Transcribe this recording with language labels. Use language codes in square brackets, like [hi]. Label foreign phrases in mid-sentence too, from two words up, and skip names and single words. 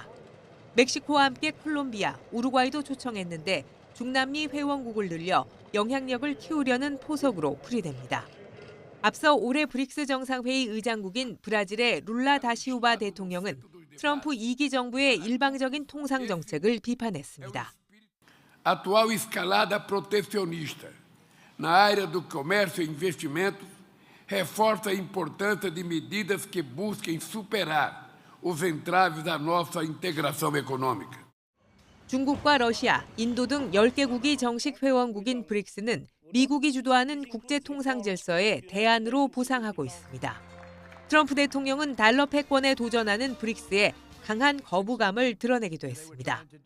[ko] 멕시코와 함께 콜롬비아, 우루과이도 초청했는데 중남미 회원국을 늘려 영향력을 키우려는 포석으로 풀이됩니다. 앞서 올해 브릭스 정상회의 의장국인 브라질의 룰라 다시우바 대통령은 트럼프 2기 정부의 일방적인 통상 정책을 비판했습니다. [pt] Atual escalada protecionista na área do comércio e investimentos reforça a importância de medidas que busquem superar os entraves da nossa integração econômica. [ko] 중국과 러시아, 인도 등 10개국이 정식 회원국인 브릭스는 미국이 주도하는 국제통상 질서에 대안으로 보상하고 있습니다. 트럼프 대통령은 달러 패권에 도전하는 브릭스에 강한 거부감을 드러내기도 했습니다.